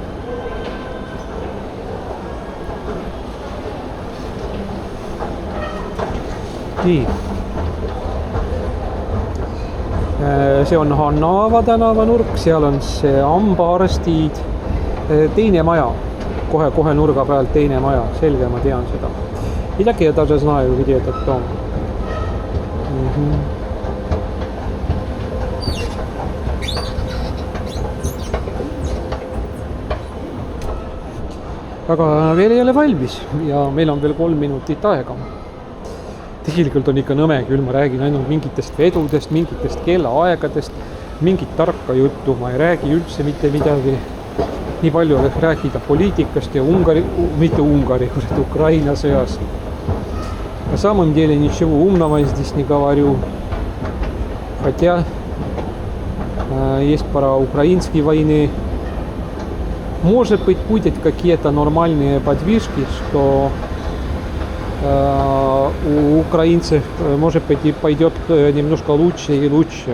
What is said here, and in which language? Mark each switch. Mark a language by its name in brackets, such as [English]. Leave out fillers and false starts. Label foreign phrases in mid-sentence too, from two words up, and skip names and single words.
[Estonian] Nii. See on Hannaava tänava nurk, seal on see hambaarstid, teine maja, kohe nurga pealt teine maja, selge, ma tean seda. [Russian] И так я даже знаю, где этот дом. [Estonian] Aga veel ei ole valmis ja meil on veel 3 minutit aega. Tegelikult on ikka nõme küll, ma räägin ainult mingitest vedudest, mingitest kellaaegadest, mingit tarka juttu, ma ei räägi üldse mitte midagi. Nii palju oleks rääkida poliitikast ja Ukraina sõjas. [Russian] На самом деле ничего умного здесь не говорю. Хотя есть про украинские войны. Может быть, будет какие-то нормальные подвижки, что у украинцев, может быть, и пойдет немножко лучше и лучше.